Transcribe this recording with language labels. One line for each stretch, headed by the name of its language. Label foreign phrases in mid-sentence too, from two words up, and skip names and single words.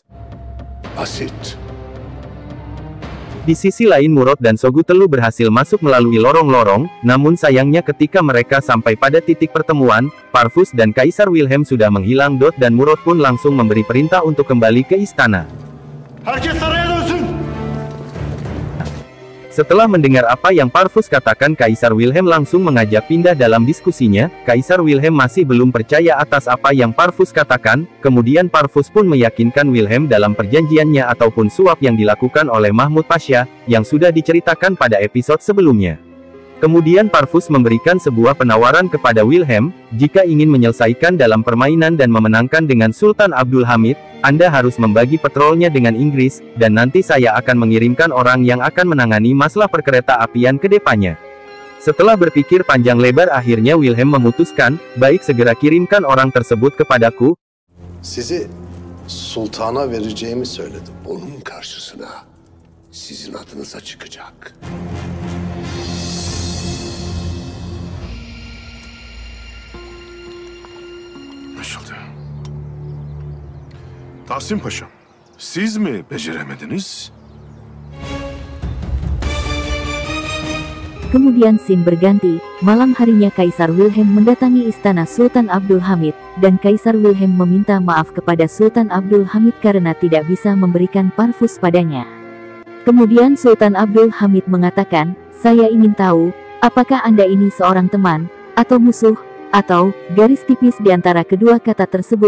Turkish: Basit.
Indonesian: Di sisi lain Murad dan Sogutelu berhasil masuk melalui lorong-lorong, namun sayangnya ketika mereka sampai pada titik pertemuan, Parvus dan Kaisar Wilhelm sudah menghilang. Dan Murad pun langsung memberi perintah untuk kembali ke istana.
Turkish: Herkes saraya dönsün!
Indonesian: Setelah mendengar apa yang Parvus katakan, Kaisar Wilhelm langsung mengajak pindah dalam diskusinya. Kaisar Wilhelm masih belum percaya atas apa yang Parvus katakan, kemudian Parvus pun meyakinkan Wilhelm dalam perjanjiannya ataupun suap yang dilakukan oleh Mahmud Pasha, yang sudah diceritakan pada episode sebelumnya. Kemudian Parvus memberikan sebuah penawaran kepada Wilhelm, jika ingin menyelesaikan dalam permainan dan memenangkan dengan Sultan Abdul Hamid, Anda harus membagi patrolnya dengan Inggris, dan nanti saya akan mengirimkan orang yang akan menangani masalah perkereta apian ke depannya. Setelah berpikir panjang lebar akhirnya Wilhelm memutuskan, baik segera kirimkan orang tersebut kepadaku.
Turkish: Sizi sultana vereceğimi söyledim. Onun karşısına sizin adınıza çıkacak. Anlaşıldı. Tahsin Paşam, siz mi beceremediniz?
Indonesian: Kemudian scene berganti, malam harinya Kaisar Wilhelm mendatangi istana Sultan Abdul Hamid, dan Kaisar Wilhelm meminta maaf kepada Sultan Abdul Hamid karena tidak bisa memberikan Parvus padanya. Kemudian Sultan Abdul Hamid mengatakan, saya ingin tahu, apakah Anda ini seorang teman, atau musuh, atau garis tipis di antara kedua kata tersebut.